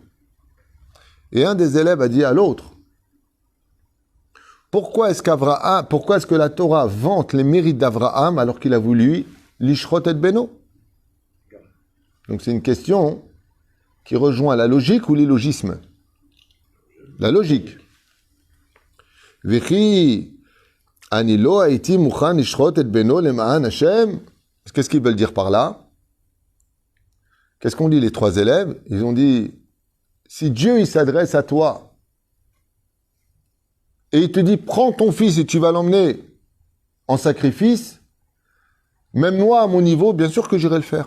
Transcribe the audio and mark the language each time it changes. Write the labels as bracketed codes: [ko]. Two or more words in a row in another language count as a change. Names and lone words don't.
[fr] Et un des élèves a dit à l'autre pourquoi est-ce que la Torah vante les mérites d'Avraham alors qu'il a voulu [he] לשחוט את בנו? [fr] Donc c'est une question qui rejoint la logique ou l'illogisme. La logique. [he] וכי אני לא הייתי מוכן לשחוט את בנו למען השם. [fr] Qu'est-ce qu'ils veulent dire par là? Qu'est-ce qu'ont dit les 3 élèves? Ils ont dit, si Dieu il s'adresse à toi et il te dit, prends ton fils et tu vas l'emmener en sacrifice, même moi à mon niveau, bien sûr que j'irai le faire.